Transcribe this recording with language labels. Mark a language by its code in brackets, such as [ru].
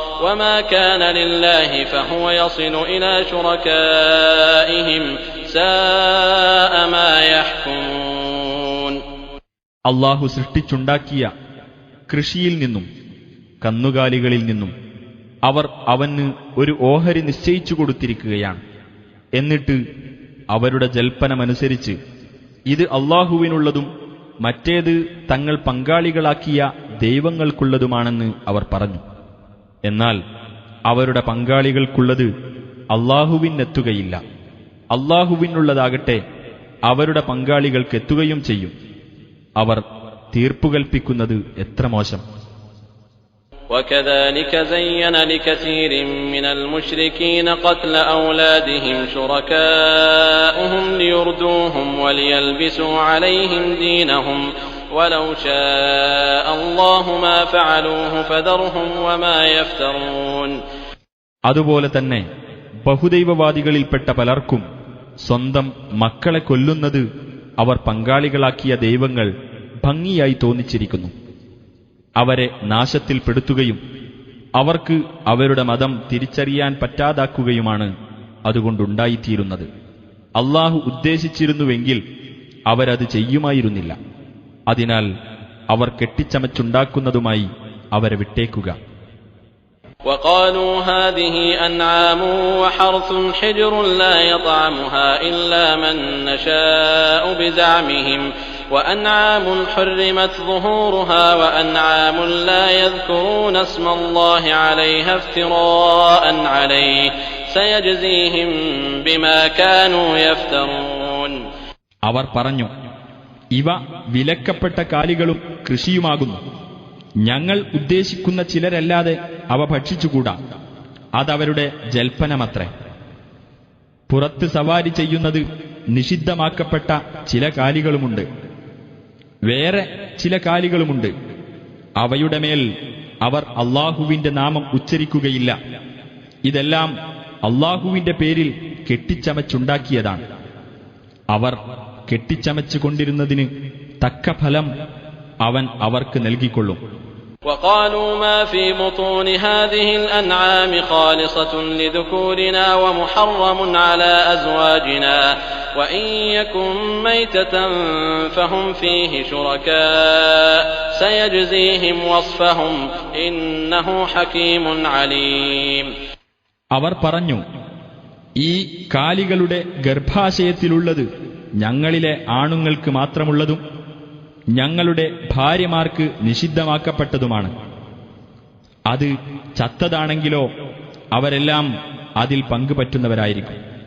[ar] وما كان لله فهو يصل إلى شركائهم ساء ما يحكمون. [ml] അള്ളാഹു സൃഷ്ടിച്ചുണ്ടാക്കിയ കൃഷിയിൽ നിന്നും കന്നുകാലികളിൽ നിന്നും അവർ അവന് ഒരു ഓഹരി നിശ്ചയിച്ചു കൊടുത്തിരിക്കുകയാണ്. എന്നിട്ട് അവരുടെ ജൽപ്പനമനുസരിച്ച് ഇത് അള്ളാഹുവിനുള്ളതും മറ്റേത് തങ്ങൾ പങ്കാളികളാക്കിയ ദൈവങ്ങൾക്കുള്ളതുമാണെന്ന് അവർ പറഞ്ഞു. എന്നാൽ അവരുടെ പങ്കാളികൾക്കുള്ളത് അള്ളാഹുവിനെത്തുകയില്ല. അള്ളാഹുവിനുള്ളതാകട്ടെ അവരുടെ പങ്കാളികൾക്കെത്തുകയും ചെയ്യും. അവർ തീർപ്പുകൽപ്പിക്കുന്നത് എത്ര മോശം! [ar] وكذلك زين لكثير من المشركين قتل أولادهم شركاؤهم ليردوهم وليلبسوا عليهم دينهم ولو شاء الله ما فعلوه فذرهم وما يفترون. [ml] അതുപോലെ തന്നെ ബഹുദൈവവാദികളിൽപ്പെട്ട പലർക്കും സ്വന്തം മക്കളെ കൊല്ലുന്നത് അവർ പങ്കാളികളാക്കിയ ദൈവങ്ങൾ ഭംഗിയായി തോന്നിച്ചിരിക്കുന്നു. അവരെ നാശത്തിൽപ്പെടുത്തുകയും അവർക്ക് അവരുടെ മതം തിരിച്ചറിയാൻ പറ്റാതാക്കുകയുമാണ് അതുകൊണ്ടുണ്ടായിത്തീരുന്നത്. അള്ളാഹു ഉദ്ദേശിച്ചിരുന്നുവെങ്കിൽ അവരത് ചെയ്യുമായിരുന്നില്ല. അതിനാൽ അവർ കെട്ടിച്ചമച്ചുണ്ടാക്കുന്നതുമായി അവരെ വിട്ടേക്കുക. [ar] وقالوا هذه أنعام وحرث حجر لا يطعمها إلا من نشاء بزعمهم وأنعام حرمت ظهورها وأنعام لا يذكرون اسم الله عليها افتراء عليه سيجزيهم بما كانوا يفترون. [ml] അവർ പറഞ്ഞു, ഇവ വിലക്കപ്പെട്ട കാലികളും കൃഷിയുമാകുന്നു. ഞങ്ങൾ ഉദ്ദേശിക്കുന്ന ചിലരല്ലാതെ അവ ഭക്ഷിച്ചുകൂടാ. അതവരുടെ ജൽപ്പനമത്രേ. പുറത്ത് സവാരി ചെയ്യുന്നത് നിഷിദ്ധമാക്കപ്പെട്ട ചില കാലികളുമുണ്ട്, വേറെ ചില കാലികളുമുണ്ട്. അവയുടെ മേൽ അവർ അള്ളാഹുവിന്റെ നാമം ഉച്ചരിക്കുകയില്ല. ഇതെല്ലാം അള്ളാഹുവിന്റെ പേരിൽ കെട്ടിച്ചമച്ചുണ്ടാക്കിയതാണ്. അവർ കെട്ടിച്ചമച്ചുകൊണ്ടിരുന്നതിന് തക്ക ഫലം അവൻ അവർക്ക് നൽകിക്കൊള്ളും. [ar] وقالوا ما في بطون هذه الأنعام خالصة لذكورنا ومحرم على أزواجنا وإن يكن ميتة فهم فيه شركاء سيجزيهم وصفهم إنه حكيم عليم. [ml] അവർ പറഞ്ഞു, ഈ കാലികളുടെ ഗർഭാശയത്തിലുള്ളത് ഞങ്ങളിലെ ആണുങ്ങൾക്ക് മാത്രമുള്ളതും ഞങ്ങളുടെ ഭാര്യമാർക്ക് നിഷിദ്ധമാക്കപ്പെട്ടതുമാണ്. അത് ചത്തതാണെങ്കിലോ അവരെല്ലാം അതിൽ പങ്കുപറ്റുന്നവരായിരിക്കും.